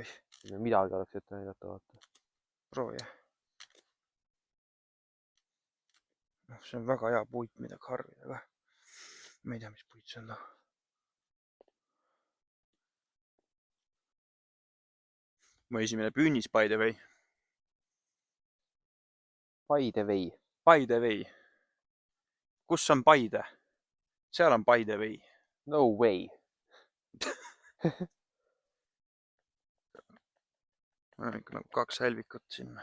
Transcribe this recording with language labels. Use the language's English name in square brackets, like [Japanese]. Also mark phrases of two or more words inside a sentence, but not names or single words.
[Estonian] Midagi oleks ette näidata, vaata. Proovi. See on väga hea puit, mida karvida ka. Ma ei tea, mis puit see on. Mu esimene püünis, [English] by the way. [Estonian] Paide vei. Paide vei. Kus on Paide? Seal on Paide vei. [English] No way. [Estonian] On ikka nagu 2 hälvikut sinna.